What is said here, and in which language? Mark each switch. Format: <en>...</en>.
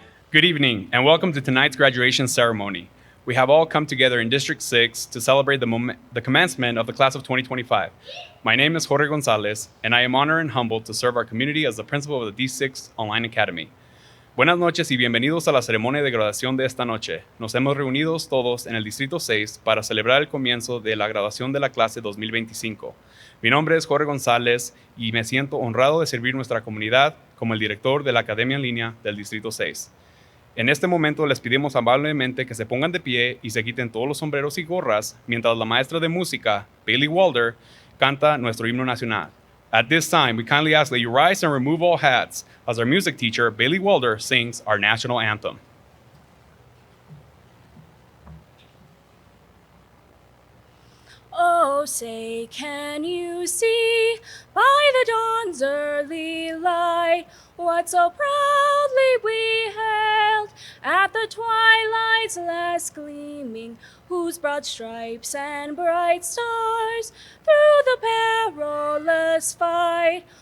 <en>Good evening, and welcome to tonight's graduation ceremony. We have all come together in District 6 to celebrate the commencement of the class of 2025. My name is Jorge Gonzalez, and I am honored and humbled to serve our community as the principal of the D6 Online Academy.</en> <es>Buenas noches y bienvenidos a la ceremonia de graduación de esta noche. Nos hemos reunido todos en el Distrito 6 para celebrar el comienzo de la graduación de la clase 2025. Mi nombre es Jorge González y me siento honrado de servir nuestra comunidad como el director de la Academia en Línea del Distrito 6. En este momento les pedimos amablemente que se pongan de pie y se quiten todos los sombreros y gorras mientras la maestra de música, Bailey Walder, canta nuestro himno nacional.</es> <en>At this time, we kindly ask that you rise and remove all hats as our music teacher, Bailey Walder, sings our national anthem. Oh, Oh, say, can you see by the dawn's early light what so proudly we hailed at the twilight's last gleaming, whose broad stripes and bright stars through the perilous fight</en>